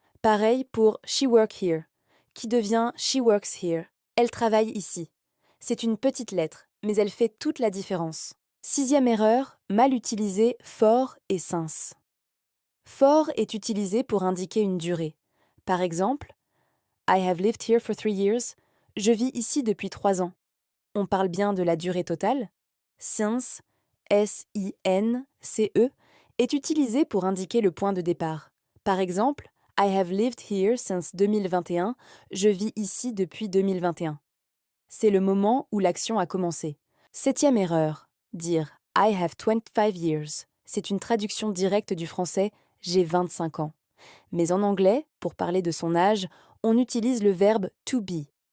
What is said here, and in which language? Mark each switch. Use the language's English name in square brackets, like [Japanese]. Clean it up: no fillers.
[French] Pareil pour [English] she work here, [French] qui devient [English] she works here, [French] elle travaille ici. C'est une petite lettre, mais elle fait toute la différence. Sixième erreur, mal utiliser for et since. For est utilisé pour indiquer une durée. Par exemple, [English] I have lived here for 3 years. [French] Je vis ici depuis 3 ans. On parle bien de la durée totale. Since, S-I-N-C-E, est utilisé pour indiquer le point de départ. Par exemple, [English] I have lived here since 2021. [French] Je vis ici depuis 2021. C'est le moment où l'action a commencé. Septième erreur, dire [English] I have 25 years. [French] C'est une traduction directe du français j'ai 25 ans. Mais en anglais, pour parler de son âge, on utilise le verbe to be.